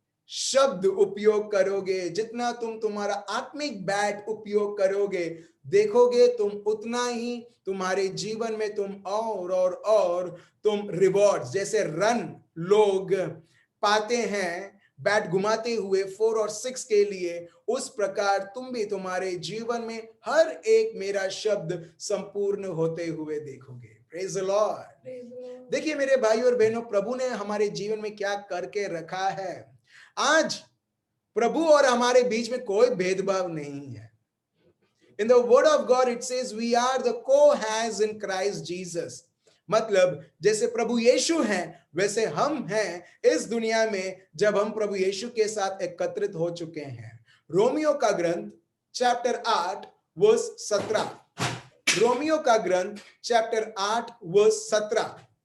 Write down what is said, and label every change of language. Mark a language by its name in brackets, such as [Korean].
[Hindi] शब्द उपयोग करोगे, जितना तुम तुम्हारा आत्मिक बैट उपयोग करोगे, देखोगे तुम उतना ही तुम्हारे जीवन में तुम और तुम रिवॉर्ड्स, जैसे रन लोग पाते हैं बैट घुमाते हुए 4 और 6 के लिए, उस प्रकार तुम भी तुम्हारे जीवन में हर एक मेरा शब्द संपूर्ण होते हुए देखोगे। [English] Praise the lord. [Hindi] देखिए मेरे भाई और बहनों, प्रभु ने हमारे जीवन में क्या करके रखा है। आज प्रभु और हमारे बीच में कोई भेदभाव नहीं है। [English] In the word of God it says we are the co-heirs in Christ Jesus. [Hindi] मतलब जैसे प्रभु यीशु हैं वैसे हम हैं इस दुनिया में, जब हम प्रभु यीशु के साथ एकत्रित हो चुके हैं। रोमियो का ग्रंथ चैप्टर 8 वर्स 17, रोमियो का ग्रंथ चैप्टर 8 वर्स 17।